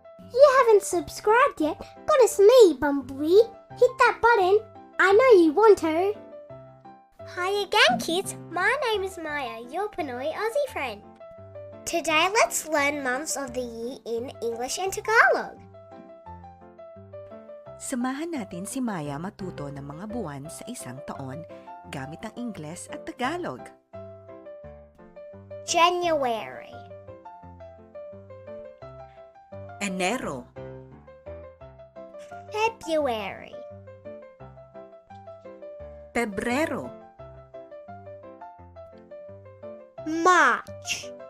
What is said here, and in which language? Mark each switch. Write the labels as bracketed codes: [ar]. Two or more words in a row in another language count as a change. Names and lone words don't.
[en] you haven't subscribed yet, goodness me, Bumblebee. Hit that button. I know you want to. Hi again, kids. My name is Maya, your Pinoy Aussie friend. Today, let's learn months of the year in English and Tagalog. [tl] Samahan natin si Maya matuto ng mga buwan sa isang taon gamit ang Ingles at Tagalog. [en] January, [tl] Enero, [en] February, [tl] Pebrero, [en] March,